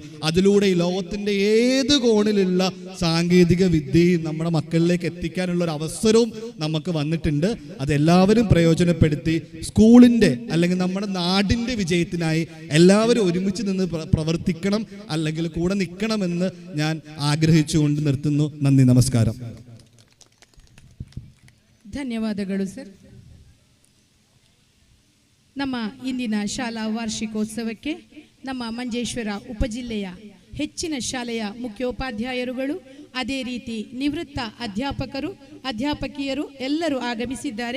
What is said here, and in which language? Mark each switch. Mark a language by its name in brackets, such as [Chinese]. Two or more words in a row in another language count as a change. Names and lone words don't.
[Malayalam] അതിലൂടെ ഈ ലോകത്തിൻ്റെ ഏത് കോണിലുള്ള സാങ്കേതിക വിദ്യയും നമ്മുടെ മക്കളിലേക്ക് എത്തിക്കാനുള്ള ഒരു അവസരവും നമുക്ക് വന്നിട്ടുണ്ട്. അതെല്ലാവരും പ്രയോജനപ്പെടുത്തി സ്കൂളിൻ്റെ അല്ലെങ്കിൽ നമ്മുടെ നാടിൻ്റെ വിജയത്തിനായി എല്ലാവരും ഒരുമിച്ച് നിന്ന് പ്രവർത്തിക്കണം, അല്ലെങ്കിൽ കൂടെ നിൽക്കണമെന്ന് ഞാൻ ಆಗ್ರಹಿಸಿಕೊಂಡು നിർത്തുന്നു. നന്ദി, [Kannada] ನಮಸ್ಕಾರ. ಧನ್ಯವಾದಗಳು ಸರ್. ನಮ್ಮ ಇಂದಿನ ಶಾಲಾ ವಾರ್ಷಿಕೋತ್ಸವಕ್ಕೆ ನಮ್ಮ ಮಂಜೇಶ್ವರ ಉಪಜಿಲ್ಲೆಯ ಹೆಚ್ಚಿನ ಶಾಲೆಯ ಮುಖ್ಯೋಪಾಧ್ಯಾಯರುಗಳು ಅದೇ ರೀತಿ ನಿವೃತ್ತ ಅಧ್ಯಾಪಕರು ಅಧ್ಯಾಪಕಿಯರು ಎಲ್ಲರೂ ಆಗಮಿಸಿದ್ದಾರೆ.